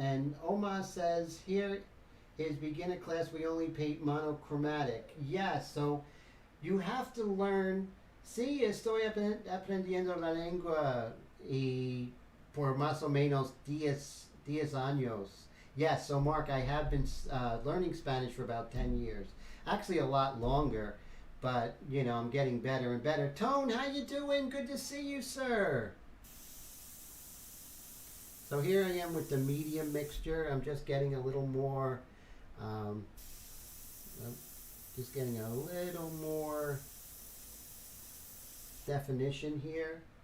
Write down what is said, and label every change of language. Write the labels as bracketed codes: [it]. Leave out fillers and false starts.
[en] And Omar says, here is beginner class, we only paint monochromatic. Yes, so you have to learn. [es] Sí, estoy aprendiendo la lengua y por más o menos 10 años. [en] Yes, so Mark, I have been learning Spanish for about 10 years. Actually a lot longer, but you know, I'm getting better and better. Tone, how you doing? Good to see you, sir. So here I am with the medium mixture. I'm just getting a little more, just getting a little more definition here.